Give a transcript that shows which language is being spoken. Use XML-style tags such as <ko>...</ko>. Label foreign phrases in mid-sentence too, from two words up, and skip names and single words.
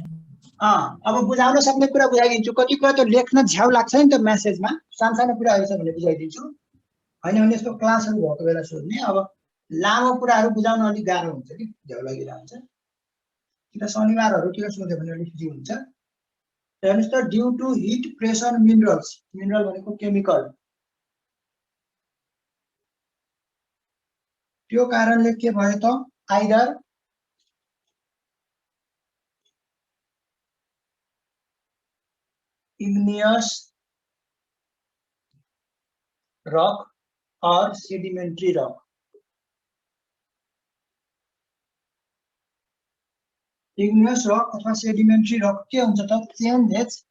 <ne>अब बुझाउन सक्ने कुरा बुझाइदिन्छु कति कुरा त लेख्न झ्याउ लाग्छ नि त मेसेजमा सानो कुराहरु छ भने बुझाइदिन्छु हैन भने यसको क्लासहरु भएको बेला सोध्ने अब लामो कुराहरु बुझाउन अलि गाह्रो हुन्छ कि झ्याउ लागिरहन्छ कि शनिबारहरुतिर सोध्यो भने अलि फ्री हुन्छ हेर्नुस् त</ne> <en>due to heat pressure minerals mineral</en> <ne>भनेको केमिकल त्यो कारणले के भयो त</ne> <en>either igneous rock or sedimentary rock igneous rock</en> <ne>अथवा</ne> <en>sedimentary rock</en> <ne>के हुन्छ त changes</ne>